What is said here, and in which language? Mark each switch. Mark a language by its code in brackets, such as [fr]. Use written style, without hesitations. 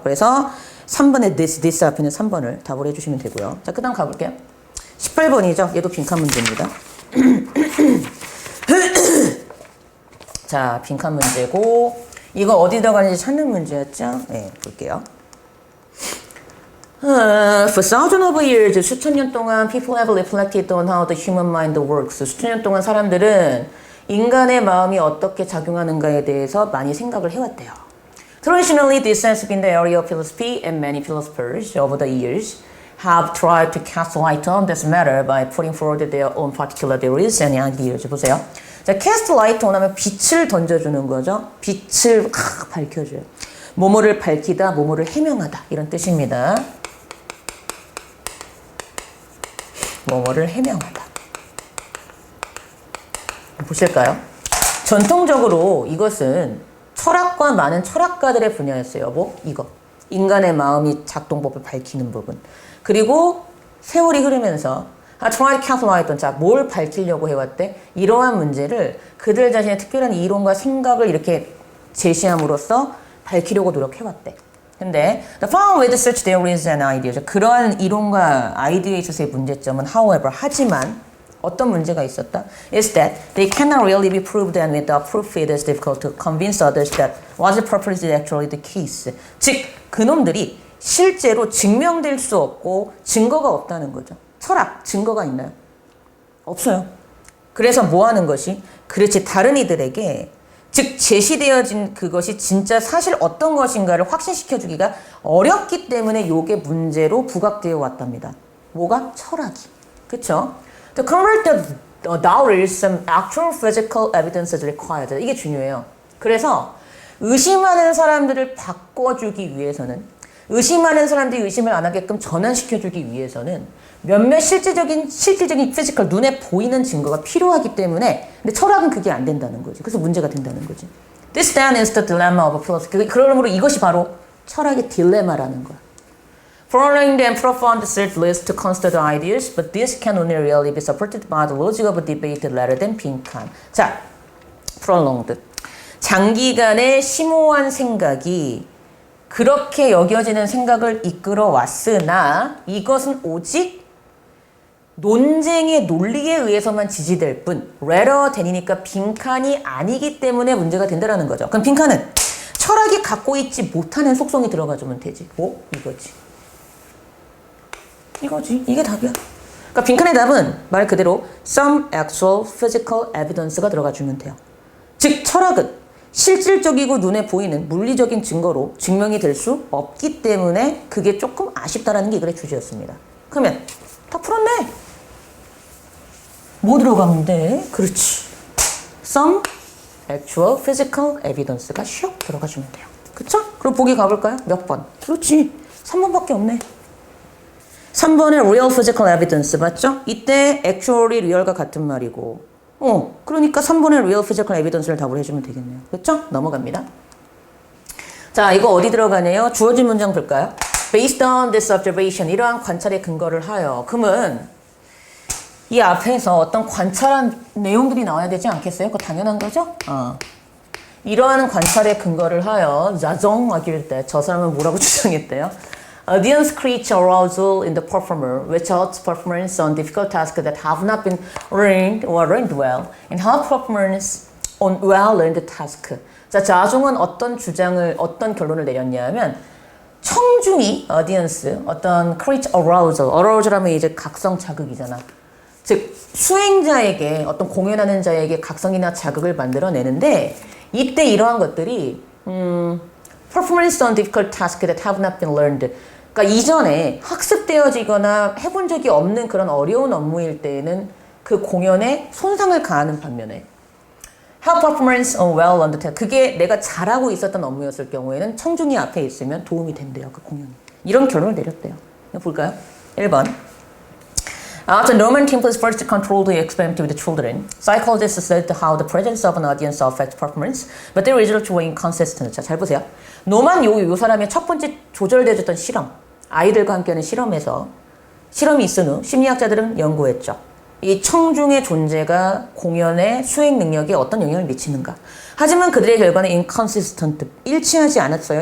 [ko] 그래서 3번에 this 앞에는 3번을 답을 해주시면 되고요. 자, 그 다음 가볼게요. 18번이죠. 얘도 빈칸 문제입니다. 자, 빈칸 문제고 이거 어디 들어가는지 찾는 문제였죠? 네, 볼게요. [en] For thousands of years, [ko] 수천 년 동안 [en] people have reflected on how the human mind works. [ko] 수천 년 동안 사람들은 인간의 마음이 어떻게 작용하는가에 대해서 많이 생각을 해왔대요. [en] Traditionally, this has been the area of philosophy, and many philosophers over the years have tried to cast light on this matter by putting forward their own particular theories and ideas. [ko] 보세요. 자, [en] cast light on [ko] 하면 빛을 던져주는 거죠. 빛을 밝혀줘요. 뭐뭐를 밝히다, 뭐뭐를 해명하다 이런 뜻입니다. 뭐뭐를 해명하다. 보실까요? 전통적으로 이것은 철학과 많은 철학가들의 분야였어요. 이거. 인간의 마음이 작동법을 밝히는 부분. 그리고 세월이 흐르면서 [en] try to cast light on, [ko] 자, 뭘 밝히려고 해왔대? 이러한 문제를 그들 자신의 특별한 이론과 생각을 이렇게 제시함으로써 밝히려고 노력해왔대. 근데 [en] the problem with such theories and ideas, [ko] 그러한 이론과 아이디어에 있어서의 문제점은 however, 하지만 어떤 문제가 있었다? [en] is that they cannot really be proved, and without proof it is difficult to convince others that what the purpose is actually the case. [ko] 즉, 그놈들이 실제로 증명될 수 없고 증거가 없다는 거죠. 철학, 증거가 있나요? 없어요. 그래서 뭐 하는 것이? 그렇지, 다른 이들에게 즉 제시되어진 그것이 진짜 사실 어떤 것인가를 확신시켜주기가 어렵기 때문에 요게 문제로 부각되어 왔답니다. 뭐가? 철학이. 그쵸? [en] To convert the doubters, some actual physical evidence is required. [ko] 이게 중요해요. 그래서 의심하는 사람들을 바꿔주기 위해서는, 의심하는 사람들이 의심을 안 하게끔 전환시켜주기 위해서는 몇몇 실질적인 피지컬, 눈에 보이는 증거가 필요하기 때문에, 근데 철학은 그게 안 된다는 거지. 그래서 문제가 된다는 거지. [en] This then is the dilemma of philosophy. [ko] 그러므로 이것이 바로 철학의 딜레마라는 거야. [en] Following the profound search leads to constant ideas, but this can only really be supported by the logic of debate rather than 빈칸. [ko] 자, prolonged. 장기간의 심오한 생각이 그렇게 여겨지는 생각을 이끌어 왔으나 이것은 오직 논쟁의 논리에 의해서만 지지될 뿐 rather than이니까 빈칸이 아니기 때문에 문제가 된다는 거죠. 그럼 빈칸은 철학이 갖고 있지 못하는 속성이 들어가주면 되지. 이거지. 이거지. 이게 답이야. 그러니까 빈칸의 답은 말 그대로 [en] some actual physical evidence [ko] 가 들어가주면 돼요. 즉 철학은 실질적이고 눈에 보이는 물리적인 증거로 증명이 될 수 없기 때문에 그게 조금 아쉽다라는 게 이 글의 주제였습니다. 그러면 다 풀었네. 뭐 들어가면 돼? 그렇지. [en] Some actual physical evidence [ko] 가 슉 들어가주면 돼요. 그쵸? 그럼 보기 가볼까요? 몇 번? 그렇지. 3번밖에 없네. 3번에 [en] real physical evidence [ko] 맞죠? 이때 actually real과 같은 말이고 그러니까 3번에 [en] real physical evidence [ko] 를 답을 해주면 되겠네요. 그렇죠? 넘어갑니다. 자, 이거 어디 들어가네요? 주어진 문장 볼까요? [en] Based on this observation, [ko] 이러한 관찰에 근거를 하여. 그러면 이 앞에서 어떤 관찰한 내용들이 나와야 되지 않겠어요? 그거 당연한 거죠? 이러한 관찰에 근거를 하여 자정하길 때 저 사람은 뭐라고 주장했대요? [en] Audience creates arousal in the performer, which helps performance on difficult tasks that have not been learned or learned well, and help performance on well-learned task. [ko] 자, 자중은 어떤 결론을 내렸냐면 청중이 audience, 어떤 create arousal, arousal 하면 이제 각성 자극이잖아. 즉 수행자에게 어떤 공연하는 자에게 각성이나 자극을 만들어내는데 이때 이러한 것들이 [en] performance on difficult tasks that have not been learned. [ko] 그러니까 이전에 학습되어지거나 해본 적이 없는 그런 어려운 업무일 때에는 그 공연에 손상을 가하는 반면에 [en] help performance on well undertaken. [ko] 그게 내가 잘하고 있었던 업무였을 경우에는 청중이 앞에 있으면 도움이 된대요. 그 공연이. 이런 결론을 내렸대요. 이거 볼까요? 1번. [en] After Norman Kimpler's first controlled experiment with the children, psychologists said how the presence of an audience affects performance, but the results were inconsistent. [ko] 자, 잘 보세요. 노만 요 사람의 첫 번째 조절되어졌던 실험, 아이들과 함께하는 실험에서 실험이 있은 후 심리학자들은 연구했죠. 이 청중의 존재가 공연의 수행 능력에 어떤 영향을 미치는가. 하지만 그들의 결과는 [en] inconsistent, [ko] 일치하지 않았어요.